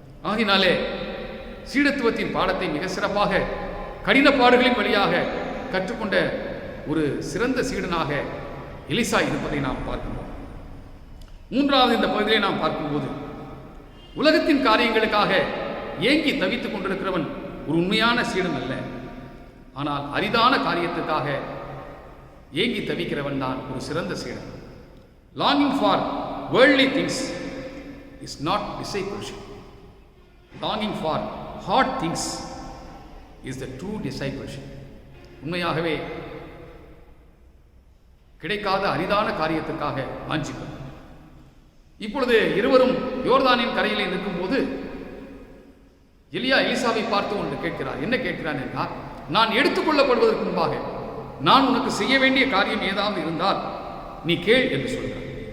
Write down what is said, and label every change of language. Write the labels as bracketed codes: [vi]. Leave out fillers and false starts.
[ta] ஆகினாலே சீடத்துவத்தின் பாடத்தை மிக சிறப்பாக கடின பாடுகளின் வழியாக கற்றுக்கொண்ட ஒரு சிறந்த சீடனாக எலிசா இருப்பதை நாம் பார்க்கிறோம். மூன்றாவது இந்த பகுதியை நாம் பார்க்கும்போது, உலகத்தின் காரியங்களுக்காக ஏங்கி தவித்துக் கொண்டிருக்கிறவன் ஒரு உண்மையான சீடன் அல்ல, ஆனால் அரிதான காரியத்துக்காக ஏங்கி தவிக்கிறவன் தான் ஒரு சிறந்த சீடன். [en] Longing for worldly things is not discipleship. Longing for hard things is the true discipleship. [ta] உண்மையாகவே கிடைக்காத அரிதான காரியத்துக்காக வாஞ்சிப்பது. இப்பொழுது இருவரும் யோர்தானின் கரையிலே நிற்கும்போது எலியா எலிசாவை பார்த்து ஒன்று கேட்கிறார். என்ன கேட்கிறான் என்றால், நான் எடுத்துக்கொள்ளப்படுவதற்கு முன்பாக நான் உனக்கு செய்ய வேண்டிய காரியம் ஏதாவது இருந்தால் நீ கேள் என்று சொல்கிறார்.